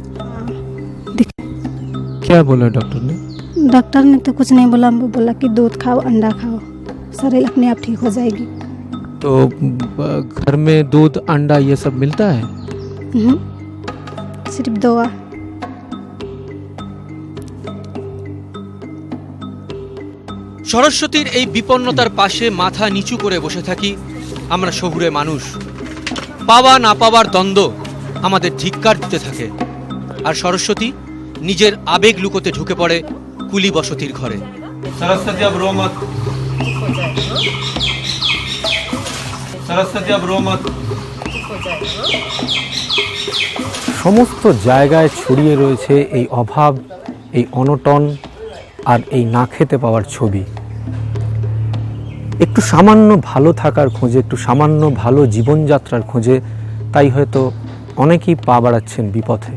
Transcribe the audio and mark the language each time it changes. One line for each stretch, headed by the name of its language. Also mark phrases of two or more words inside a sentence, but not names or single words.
Hindi: क्या बोला डॉक्टर ने? डॉक्टर ने तो कुछ नहीं बोला, बोला कि दूध खाओ, अंडा खाओ, शरीर अपने आप ठीक हो जाएगी। तो घर में दूध अंडा ये सब मिलता है? सिर्फ दवा।
Bangla: সরস্বতীর এই বিপন্নতার পাশে মাথা নিচু করে বসে থাকি আমরা শহুরে মানুষ। পাওয়া না পাওয়ার দ্বন্দ্ব আমাদের ধিক্কার দিতে থাকে, আর সরস্বতী নিজের আবেগ লুকোতে ঢুকে পড়ে কুলি বসতির ঘরে।
Hindi: सरस्वती अब रो मत, सरस्वती अब रो मत।
Bangla: সমস্ত জায়গায় ছড়িয়ে রয়েছে এই অভাব, এই অনটন আর এই না খেতে পাওয়ার ছবি। একটু সামান্য ভালো থাকার খোঁজে, একটু সামান্য ভালো জীবনযাত্রার খোঁজে তাই হয়তো অনেকেই পা বাড়াচ্ছেন বিপথে।